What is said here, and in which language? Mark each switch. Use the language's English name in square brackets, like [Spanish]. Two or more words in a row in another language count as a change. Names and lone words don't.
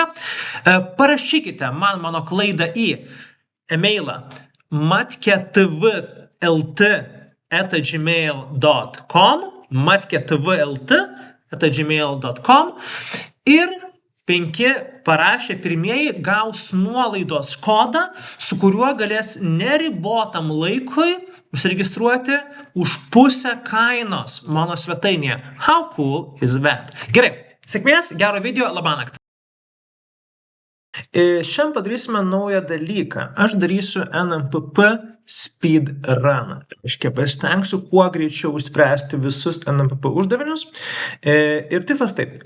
[Lithuanian] Parašykite man mano klaidą į emailą matketv.lt@gmail.com ir 5 parašė pirmieji gaus nuolaidos kodą, su kuriuo galės neribotam laikui užsiregistruoti už pusę kainos mano svetainėje. [English] How cool is that? [Lithuanian] Gerai, sėkmės, gero video, labanakt. Šiandien padarysime naują dalyką. Aš darysiu NMPP speedruną. Reiškia, pasistengsiu kuo greičiau išspręsti visus NMPP uždavinius. Ir tikslas taip.